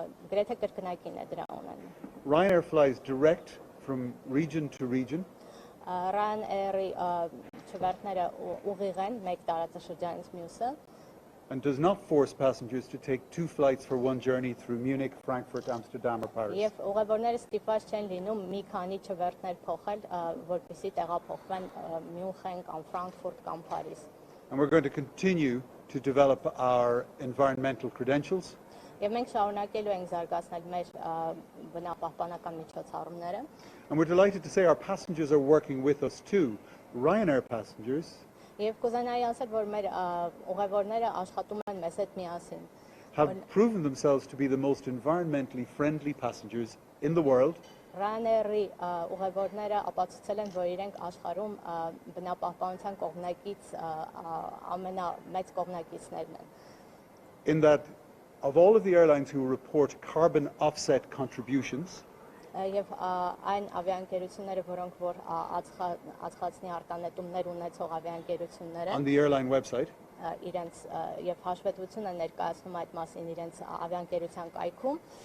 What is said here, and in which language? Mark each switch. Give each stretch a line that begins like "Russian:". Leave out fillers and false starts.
Armenian: գրեթե կրկնակին է դրա ունենում։
English: Ryanair flies direct from region to region,
Armenian: Ryanair-ի չվերթները ուղիղ են մեկ տարածաշրջանից մյուսը
English: and does not force passengers to take 2 flights for one journey through Munich, Frankfurt, Amsterdam or Paris.
Armenian: եւ ուղևորները ստիպված չեն լինում մի քանի չվերթներ փոխել, որպեսզի տեղափոխվեն Մյունխեն կամ Ֆրանկֆուրտ կամ Փարիզ։
English: And we're going to continue to develop our environmental credentials.
Armenian: Եվ մենք շարունակելու ենք զարգացնել մեր բնապահպանական միջոցառումները։
English: And we're delighted to say our passengers are working with us too. Ryanair passengers
Armenian: Եվ կուզենայի ասել, որ մեր ուղևորները աշխատում են մեզ հետ միասին։
English: have proven themselves to be the most environmentally friendly passengers in the world.
Armenian: Ryanair-ի ուղևորները ապացուցել են, որ իրենք աշխարհում բնապահպանության կողմնակից ամենամեծ կողմնակիցներն են։
English: In that, of all of the airlines who report carbon offset contributions,
Armenian: Եվ այն ավիաընկերությունները, որոնք որ ածխածնի արտանետումներ ունեցող ավիաընկերությունները
English: on the airline website,
Armenian: իրենց եւ հաշվետվություն են ներկայացնում այդ մասին իրենց ավիաընկերության կայքում,